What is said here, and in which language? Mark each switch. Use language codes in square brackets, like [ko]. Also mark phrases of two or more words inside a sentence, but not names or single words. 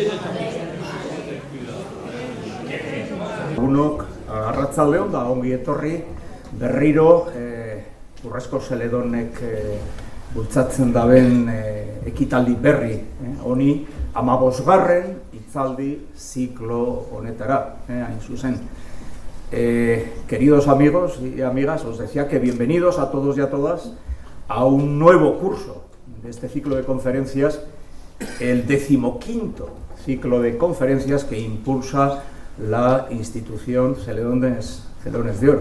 [eu] Unok arratsaldeon da ongi etorri berriro Urrezko Zeledonek bultzatzen daben ekitaldi berri honi 15. Hitzaldi ziklo honetara, hain zuzen. [es] Queridos amigos y amigas, os decía que bienvenidos a todos y a todas a un nuevo curso de este ciclo de conferencias, el 15º ciclo de conferencias que impulsa la institución Celedones de Oro.